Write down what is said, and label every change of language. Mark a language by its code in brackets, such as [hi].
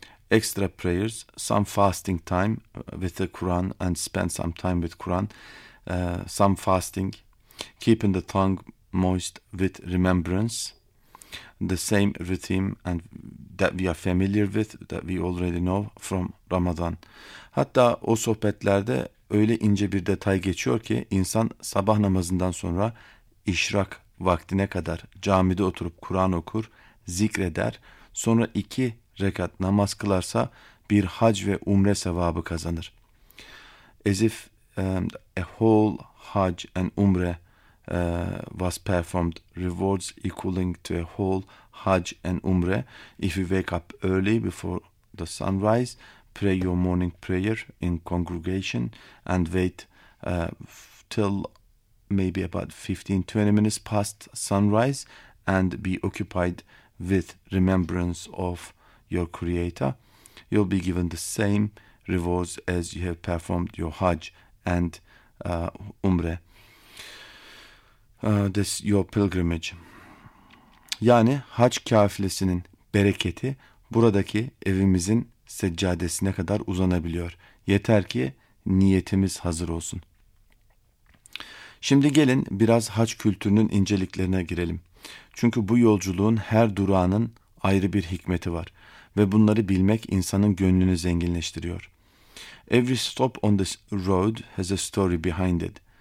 [en] Extra prayers, some fasting time with the Quran and spend some time with Quran, some fasting, keeping the tongue moist with remembrance, the same rhythm and that we are familiar with, that we already know from Ramadan. [tr] Hatta o sohbetlerde öyle ince bir detay geçiyor ki insan sabah namazından sonra işrak vaktine kadar camide oturup Kur'an okur, zikreder, sonra iki rekat namaz kılarsa bir hac ve umre sevabı kazanır. [en] As if a whole hac and umre was performed, rewards equaling to a whole hajj and umrah. If you wake up early before the sunrise, pray your morning prayer in congregation and wait till maybe about 15-20 minutes past sunrise and be occupied with remembrance of your Creator, you'll be given the same rewards as you have performed your hajj and umrah. This your pilgrimage. [tr] Yani hac kafilesinin bereketi buradaki evimizin seccadesine kadar uzanabiliyor. Yeter ki niyetimiz hazır olsun. Şimdi gelin biraz hac kültürünün inceliklerine girelim. Çünkü bu yolculuğun her durağının ayrı bir hikmeti var. Ve bunları bilmek insanın gönlünü zenginleştiriyor. [en] Every stop on this road has a story behind it.